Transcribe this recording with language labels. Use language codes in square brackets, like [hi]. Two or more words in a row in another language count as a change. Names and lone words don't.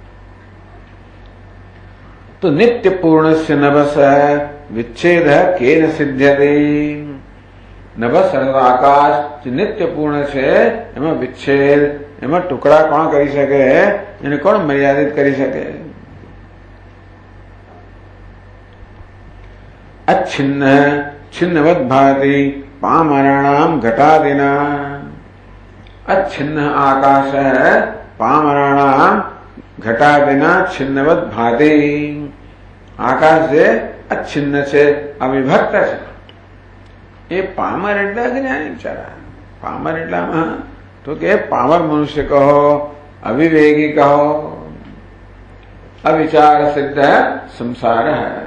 [sa] તો નિત્ય પૂર્ણસ્ય નભસ વિચ્છેદ કેન સિદ્ધ્યતે. [gu] નભસ આકાશ જે નિત્ય પૂર્ણ છે એમાં વિચ્છેદ, એમાં ટુકડા કોણ કરી શકે? એને કોણ મર્યાદિત કરી શકે? [sa] अच्छिन्न छिन्नवत भाति पामराणाम घटादिना. अच्छिन्न आकाश है पामराणाम घटादिना छिन्नवत भाति. [gu] आकाश જે अच्छिन्न છે, અવિભક્ત છે. એ પામર એટલે અજ્ઞાની બિચારા. પામર એટલામાં તો કે પામર મનુષ્ય કહો, અવિવેકી કહો, અવિચાર સિદ્ધ સંસાર હૈ.